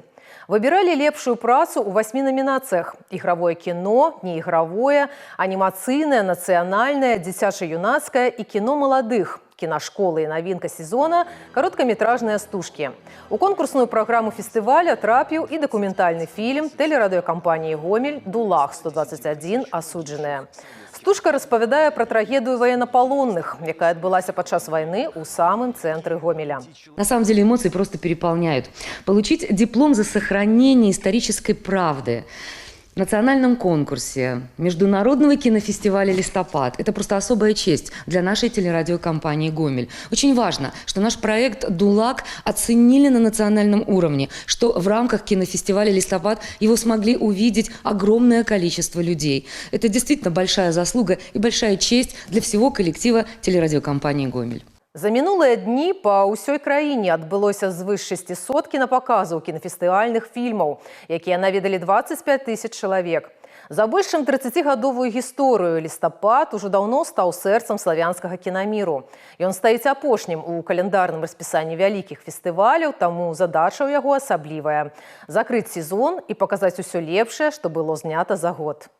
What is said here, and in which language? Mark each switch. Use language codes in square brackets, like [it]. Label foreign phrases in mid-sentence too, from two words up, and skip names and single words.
[be] Выбіралі лепшую працу ў 8 номінацыях: ігравое кіно, неігравое, анімацыйнае, нацыянальнае, дзіцяча-юнацкае і кіно маладых, кінашколы і навінка сезона – кароткаметражныя стужкі. У конкурсную праграму фестываля трапіў і дакументальны фільм тэлерадыёкампаніі «Гомель» «Дулах-121. Асуджаныя». Стужка распавядае пра трагедыю военнопалонных, якая адбылася падчас вайны ў самым цэнтры Гомеля. [ru] На самом деле эмоции просто переполняют. Получить диплом за сохранение исторической правды в национальном конкурсе Международного кинофестиваля «Листопад» – это просто особая честь для нашей телерадиокомпании «Гомель». Очень важно, что наш проект «Дулак» оценили на национальном уровне, что в рамках кинофестиваля «Листопад» его смогли увидеть огромное количество людей. Это действительно большая заслуга и большая честь для всего коллектива телерадиокомпании «Гомель». [be] За мінулыя дні па ўсёй краіне адбылося звыш 600 кінапаказаў кінафестывальных фільмаў, якія наведалі 25 тысяч чалавек. За больш чым 30-гадовую гісторыю «Лістапад» ужо даўно стаў сэрцам славянскага кінаміру. Ён стаіць апошнім у каляндарным распісанні вялікіх фестываляў, таму задача ў яго асаблівая – закрыць сезон і паказаць усё лепшае, што было знята за год.